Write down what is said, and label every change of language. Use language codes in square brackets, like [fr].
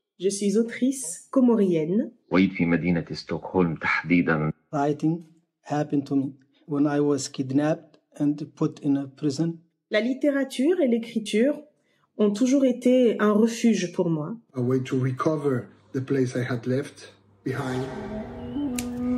[fr] Je suis autrice comorienne. [ar] وعيت في مدينة ستوكهولم تحديداً. [en] Writing happened to me when I was kidnapped and put in a prison. [fr] La littérature et l'écriture ont toujours été un refuge pour moi. [en] A way to recover the place I had left behind.